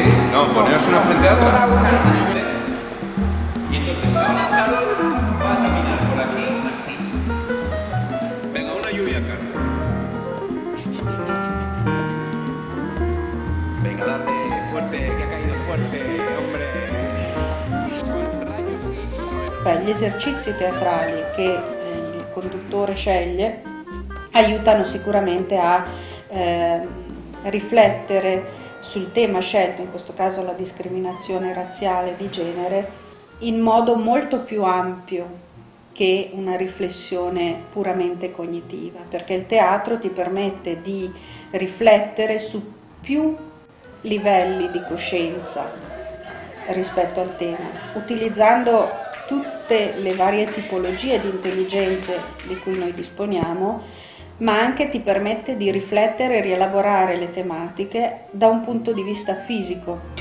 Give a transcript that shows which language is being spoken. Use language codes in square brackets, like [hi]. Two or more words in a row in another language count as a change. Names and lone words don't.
[es] No, poneros una frente a otra. Y entonces ahora Carol va a caminar por aquí así. Venga, una lluvia, Carol. Venga, date fuerte, que ha caído fuerte, hombre. [it] Gli esercizi teatrali che il conduttore sceglie aiutano sicuramente a riflettere sul tema scelto, in questo caso la discriminazione razziale di genere, in modo molto più ampio che una riflessione puramente cognitiva, perché il teatro ti permette di riflettere su più livelli di coscienza rispetto al tema, utilizzando tutte le varie tipologie di intelligenze di cui noi disponiamo, ma anche ti permette di riflettere e rielaborare le tematiche da un punto di vista fisico.